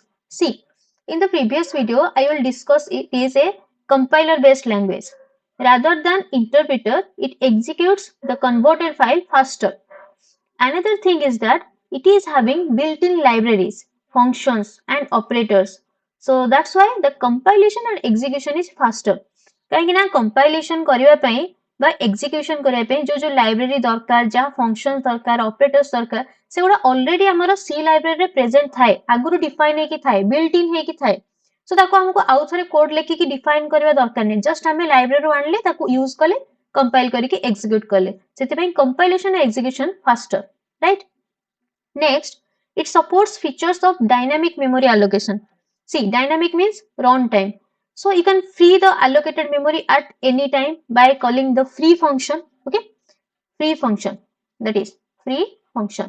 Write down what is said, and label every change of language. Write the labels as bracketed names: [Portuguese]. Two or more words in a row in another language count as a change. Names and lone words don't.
[English] See, in the previous video, I will discuss it is a compiler based language. Rather than interpreter, it executes the converted file faster. Another thing is that it is having built-in libraries, functions and operators. So that's why the compilation and execution is faster. [Odia] କାହିଁକି ନା compilation କରିବା ପାଇଁ ବା execution କରିବା ପାଇଁ जो library ଦରକାର, ଯାହା functions ଦରକାର, operators ଦରକାର, ସେଗୁଡ଼ା already ଆମର C library ରେ present ଥାଏ, ଆଗରୁ define ହେଇକି ଥାଏ, built-in ହେଇକି ଥାଏ. So ତାକୁ ଆମକୁ ଆଉ ଥରେ code ଲେଖିକି define କରିବା ଦରକାର ନାହିଁ. Just ଆମେ library ରୁ ଆଣିଲେ ତାକୁ use କଲେ, compile କରିକି execute କଲେ. [English] ସେଥିପାଇଁ compilation and execution faster, right? Next, it supports features of dynamic memory allocation. See, dynamic means runtime. So you can free the allocated memory at any time by calling the free function. Okay, free function, that is free function.